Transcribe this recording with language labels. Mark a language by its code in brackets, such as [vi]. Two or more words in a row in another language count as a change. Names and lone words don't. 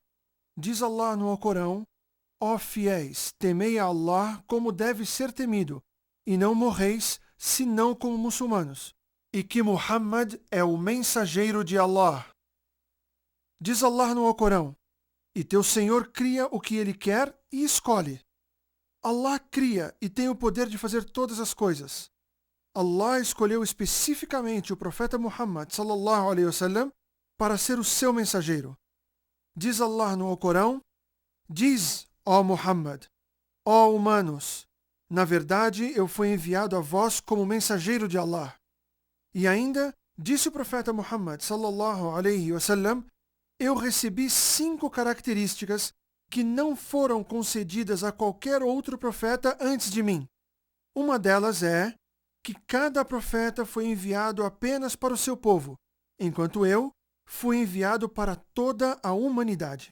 [pt] Diz Allah no Alcorão: ó fiéis, temei a Allah como deve ser temido, e não morreis senão como muçulmanos, e que Muhammad é o mensageiro de Allah. Diz Allah no Alcorão: e teu Senhor cria o que Ele quer e escolhe. Allah cria e tem o poder de fazer todas as coisas. Allah escolheu especificamente o profeta Muhammad [ar] صلى الله عليه وسلم [pt] para ser o seu mensageiro. Diz Allah no Alcorão: diz, ó Muhammad, ó humanos, na verdade eu fui enviado a vós como mensageiro de Allah. E ainda, disse o profeta Muhammad [ar] صلى الله عليه وسلم: [pt] eu recebi 5 características que não foram concedidas a qualquer outro profeta antes de mim. Uma delas é que cada profeta foi enviado apenas para o seu povo, enquanto eu fui enviado para toda a humanidade.